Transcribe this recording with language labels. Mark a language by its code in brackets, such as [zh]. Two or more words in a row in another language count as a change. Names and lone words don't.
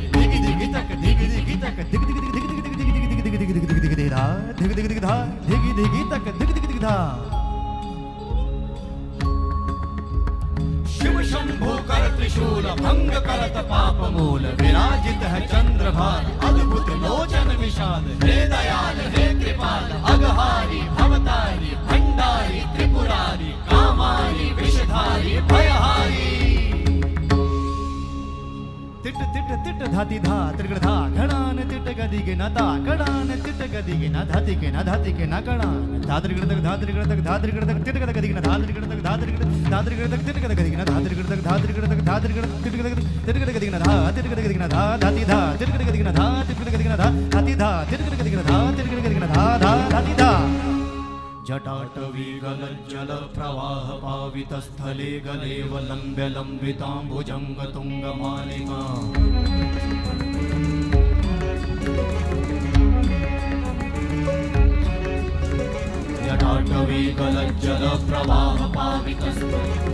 [hi] दिगि दिगि तक दिगि दिगि तक दिगि दिगि दिगि दिगि दिगि दिगि दिगि दिगि दिगि दिगि दिगि धा दिगि दिगि दिगि धा दिगि दिगि तक दिगि दिगि दिगि धा शिव शंभु कर त्रिशूल भंग करत पाप मूल विराजित है चंद्रभार अद्भुत लोचन विशाल हे दयाल हे कृपाल अघहारी भवतारी भंडारी त्रिपुरारी कामारी विषधारी भयहारी तिट तिट तिट धाति धा त्रिगड़ धा घड़ान तिट गदिगे न ता कड़ान तिट गदिगे न धातिगे न धातिगे न कड़ान धात्रिगड़ तक धात्रिगड़ तक धात्रिगड़ तक तिट गद गदिगे न धात्रिगड़ तक धात्रिगड़ तक तिट गद गदिगे न धात्रिगड़ तक धात्रिगड़ तक धात्रिगड़ तिट गद गदिगे न धा तिट गद गदिगे न धा धाति धा तिट गद गदिगे न धा तिट गद गदिगे न धा हाति धा तिट गद गदिगे न धा तिट गद गदिगे न धा धा धाति धा [sa] जटाटवी गलज्जल प्रवाह पावितस्थले गलेवलम्ब्य लम्बिताम्बुजङ्ग तुङ्गमालिका जटाटवी गलज्जल प्रवाह पावितस्थले